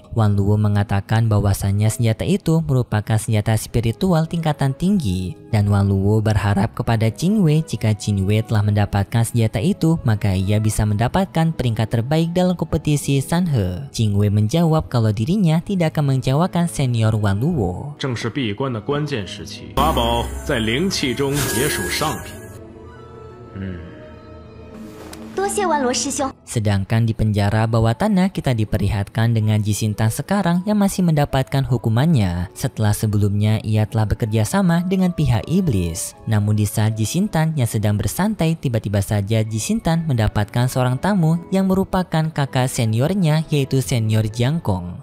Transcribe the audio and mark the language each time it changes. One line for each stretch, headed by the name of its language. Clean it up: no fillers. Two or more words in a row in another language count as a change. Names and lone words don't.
Indonesian: Wan Luo mengatakan bahwasannya senjata itu merupakan senjata spiritual tingkatan tinggi. Dan Wan Luo berharap kepada Qing Wei jika Qing Wei telah mendapatkan senjata itu, maka ia bisa mendapatkan peringkat terbaik dalam kompetisi Sanhe. Qing Wei menjawab kalau dirinya tidak akan mengecewakan senior Wan Luo.
Chinese: 正是闭关的关键时期，法宝在灵气中也属上品。多谢万罗师兄。
Indonesian: Sedangkan di penjara bawah tanah kita diperlihatkan dengan Jisintan sekarang yang masih mendapatkan hukumannya setelah sebelumnya ia telah bekerja sama dengan pihak iblis. Namun di saat Jisintan yang sedang bersantai, tiba-tiba saja Jisintan mendapatkan seorang tamu yang merupakan kakak seniornya yaitu senior Jiangkong.